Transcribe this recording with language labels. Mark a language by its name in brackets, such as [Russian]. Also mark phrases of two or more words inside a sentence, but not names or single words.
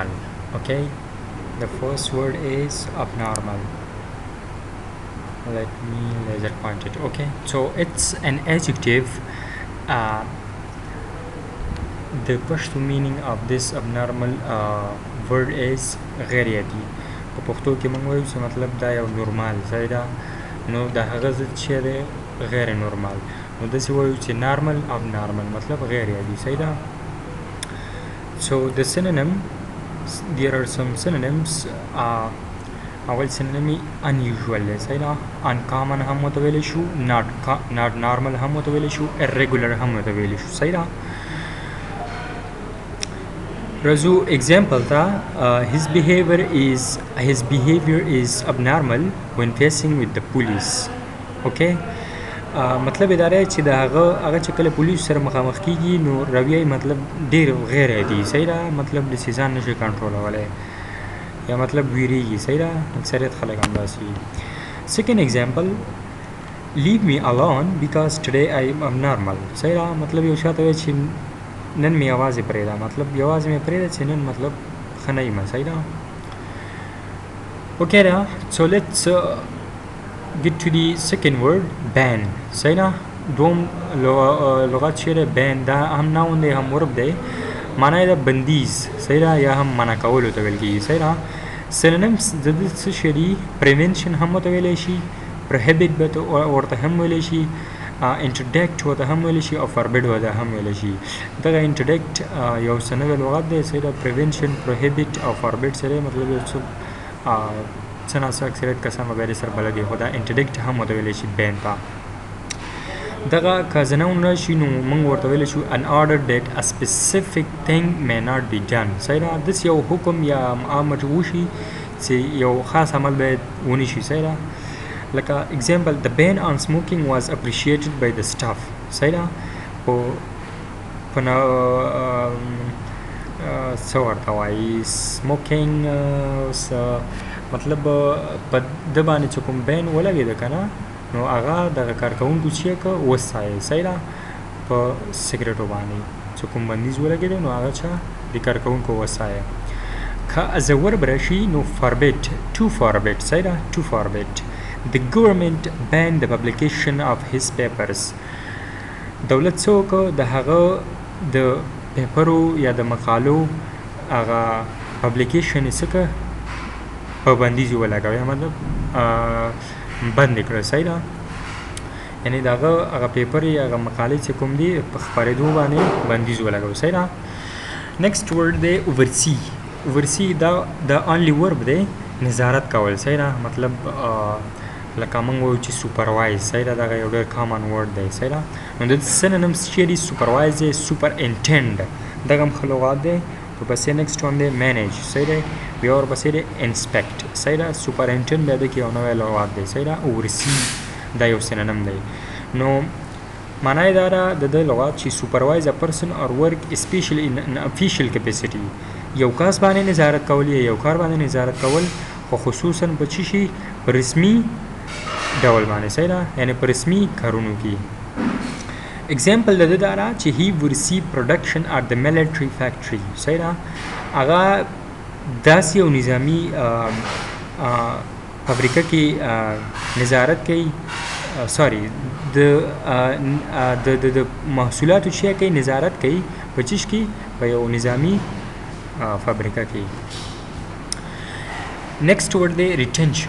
[English] Okay, the first word is abnormal. Let me laser point it. Okay, so it's an adjective. The Pashto meaning of this abnormal word is [Pashto] غیر عادي. په پښتو کې موږ وایو چې مطلب دا یو نورمال ځای ده، نو د هغه ضد چې دی غیر نورمال، نو داسې وایو چې نارمل abnormal مطلب غیر عادي ځای ده. [English] So the synonym, there are some synonyms. [Pashto] اول synonym unusual ځای ده، uncommon هم ورته ویلی شو، [English] not normal [Pashto] هم ورته ویلی شو، irregular هم ورته ویلی شو. ځای ده. [English] Razu example tha, his behavior is abnormal when facing with the police. [Pashto] Okay, مطلب دا دی چې د هغه چې کله پولیس سره مخامخ کیږي نو رویه مطلب ډیر غیر عادي. صحیح ده، مطلب د سیزان نشي کنټرولولی یا مطلب ویریږي. صحیح ده، اکثریت خلک همداسې وي. [English] Second example, leave me alone because today I am abnormal. [Pashto] صحیح ده، مطلب یو شاته وایي چې نن مې یوازې پرېږده، مطلب یوازې مې پرېږده چې نن مطلب ښه نه یم. صحیح ده. Okay ده. [English] So let's get to the second word, ban. [Pashto] صحیح ده. دوم لغت چې دی ban دا هم ناون دی هم ورب دی، معنی ده بندیز. صحیح ده، یا هم منع کولو ته ویل کېږي. صحیح ده. synonyms د دې څه شی دي؟ prevention هم ورته ویلی شي، prohibit به ورته هم ویلی شي، interdict ورته هم ویلی شي، او forbid ورته هم ویلی شي. دغه interdict یو څه نوی لغت دی. صحیح ده. prevention، prohibit او forbid سره مطلب یو څه څه ناڅه اکثریت کسان به بیا سره بلد وي، خو دا interdict هم ورته ویلی شي ban ته. دغه که زنون راشي نو موږ ورته ویلی شو [English] an order that a specific thing may not be done. [Pashto] صحیح ده. داسې یو حکم یا امر وشي چې یو خاص عمل باید ونی شي. صحیح ده. [English] لکه example, the ban on smoking was appreciated by the staff. [Pashto] صحیح ده. په څه ورته وایي smoking مطلب په ده باندې چې کوم بین ولګېده که نه نو هغه دغه کارکوونکو چې که وستایه. صحیح ده. په سګرټو باندې چې کوم بندیز ولګېده نو هغه چا د کارکوونکو وستایه. که از ورب راشي نو forbid، [English] to forbid. [Pashto] صحیح ده. [English] to forbid. The government banned the publication of his papers. [Pashto] دولت څه وکړه؟ د هغه د پیپرو یا د مقالو هغه پبلیکیشن یې څه کړه؟ په بندیز یې ولګوه، یا مطلب بند یې کړه. صحیح ده. یعنې د هغه پیپر یا هغه مقالې چې کوم دي په خپرېدو باندې بندیز ولګوه. صحیح ده. [English] next word [Pashto] دی oversee. oversee دا د [English] only verb [Pashto] دی، نظارت کول. صحیح ده. مطلب لکه موږ وایو چې سوپروایز. صحیح ده. دغه یو ډېر [English] common word [Pashto] دی. صحیح ده. نو د synonyms چې دي سوپروایز دی، سوپرانټینډ دغه هم ښه لغات دی. ورپسې [English] next one [Pashto] دی مینیج. صحیح دی. بیا ورپسې دی انسپیکټ. صحیح ده. سوپرانټینډ بیا د کې یو نوی لغات دی. صحیح ده. اوورسی دا یو سینونیم دی. نو معنی یې دا ده د ده لغات چې [English] supervise a person or work especially in official capacity, [Pashto] یو کس باندې نظارت کول یا یو کار باندې نظارت کول، خو خصوصا په چی شي؟ په رسمي ډول باندې. صحیح ده. یعنې په رسمي کارونو کې. [English] اگزامپل د ده دا ده چې he would see production at the military factory. [Pashto] صحیح ده. هغه داسې یو نظامي فابریکه کې نظارت کوي، سوري د محصولاتو چې کوي نظارت کوي په چیش کې؟ په یو نظامي فابریکه کې. [English] next word [Pashto] دی ریټینشن.